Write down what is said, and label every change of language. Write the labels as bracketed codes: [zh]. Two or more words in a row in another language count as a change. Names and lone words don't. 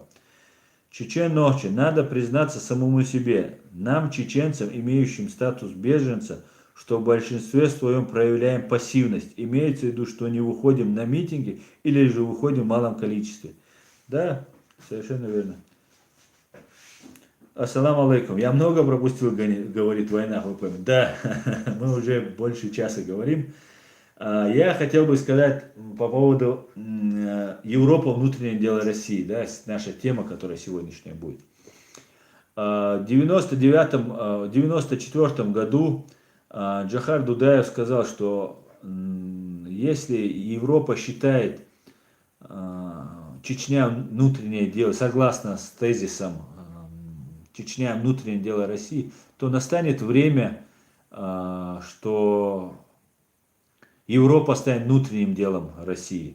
[ru] Чечен Нохчи, надо признаться самому себе, нам, чеченцам, имеющим статус беженца, что в большинстве своем проявляем пассивность. Имеется в виду, что не выходим на митинги или же выходим в малом количестве. Да, совершенно верно. [ar] السلام عليكم. [ru] Я много пропустил, говорит война. Да, мы уже больше часа говорим. Я хотел бы сказать по поводу Европа, внутреннее дело России, да, наша тема, которая сегодняшняя будет. В 94 году Джохар Дудаев сказал, что если Европа считает Чечня внутреннее дело, согласно с тезисом Чечня внутреннее дело России, то настанет время, что Европа станет внутренним делом России.